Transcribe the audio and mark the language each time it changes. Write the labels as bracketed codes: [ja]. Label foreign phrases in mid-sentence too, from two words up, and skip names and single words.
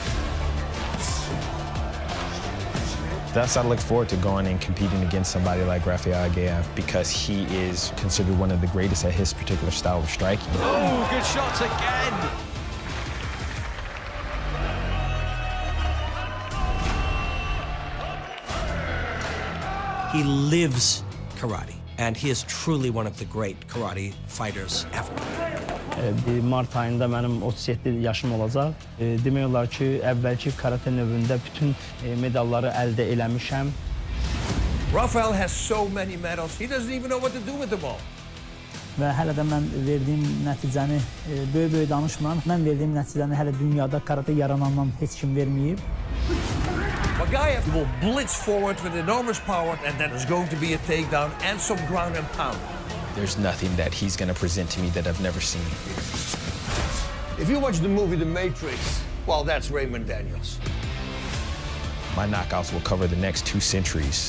[en] Thus, I look forward to going and competing against somebody like Rafael Aghayev because he is considered one of the greatest at his particular style of striking. Oh, good shots again! He lives karate, and he is truly one of the great karate fighters ever. [az] Bir Mart ayında benim 37 yaşım olacaq. Demək olar ki, əvvəlki karate növündə bütün medalları əldə eləmişəm. [en] Rafael has so many medals, he doesn't even know what to do with them all. [az] Və hələ də mən verdiyim nəticəni böyük danışmıram. Mən verdiyim nəticəni hələ dünyada karate yaranandan heç kim verməyib. [en] Aghayev will blitz forward with enormous power, and then there's going to be a takedown and some ground and pound. There's nothing that he's going to present to me that I've never seen. If you watch the movie The Matrix, well, that's Raymond Daniels. My knockouts will cover the next 2 centuries.